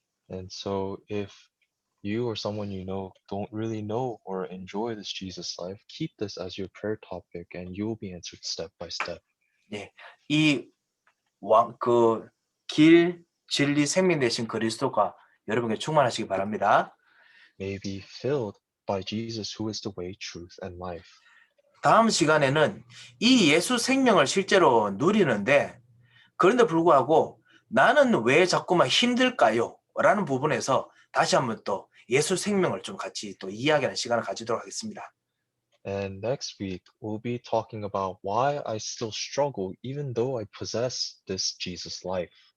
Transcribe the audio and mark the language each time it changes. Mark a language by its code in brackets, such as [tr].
[en] And so if you or someone you know don't really know or enjoy this Jesus life, keep this as your prayer topic and you will be answered step by step. [ko] 예, 이 길, 진리, 생명 되신 그리스도가 여러분에게 충만하시기 바랍니다. [en] May be filled by Jesus who is the way, truth, and life. [ko] 다음 시간에는 이 예수 생명을 실제로 누리는데 그런데 불구하고 나는 왜 자꾸만 힘들까요? 라는 부분에서 다시 한번 또 예수 생명을 좀 같이 또 이야기하는 시간을 가지도록 하겠습니다. [en] And next week, we'll be talking about why I still struggle even though I possess this Jesus life.